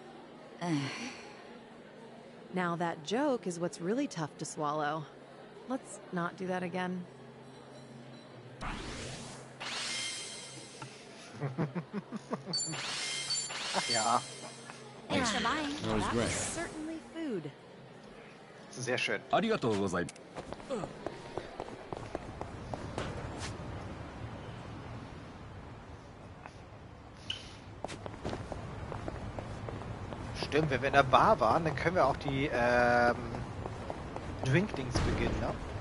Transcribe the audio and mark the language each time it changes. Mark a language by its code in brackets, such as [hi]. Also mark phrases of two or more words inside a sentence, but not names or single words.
[en] Now that joke is what's really tough to swallow. Let's not do that again. [de] Ach ja, [en] Thanks for buying. That was great. Certainly food. [de] sehr schön. [ja] ありがとうございます。 [de] Stimmt, wenn wir in der Bar waren, dann können wir auch die Drinkdings beginnen, ne?